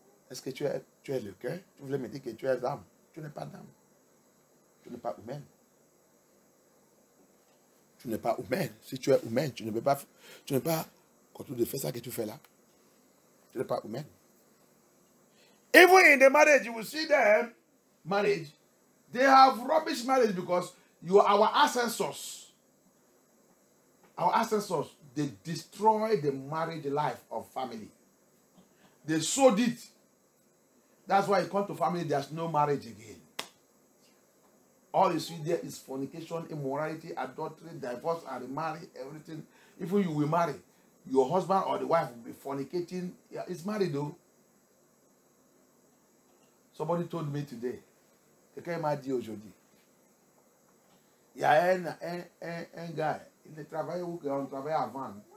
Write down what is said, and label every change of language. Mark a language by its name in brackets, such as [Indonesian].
[French] Est-ce que tu es le cœur? Tu voulais me dire que tu es âme. Tu n'es pas d'âme. Tu n'es pas humain. Tu n'es pas humain. Si tu es humain, tu ne peux pas continuer de faire ça que tu fais là. Tu n'es pas humain. [English] Even in the marriage, you will see them, marriage, they have rubbish marriage because you are our ancestors. Our ancestors, they destroy the marriage life of family. They sowed it. That's why you come to family, there's no marriage again. All you see there is fornication, immorality, adultery, divorce, and remarry, everything. Even you will marry, your husband or the wife will be fornicating. Yeah, it's married though. Somebody told me today, [French] quelqu'un m'a dit aujourd'hui, il y a un gars, il travaille où on travaillait avant.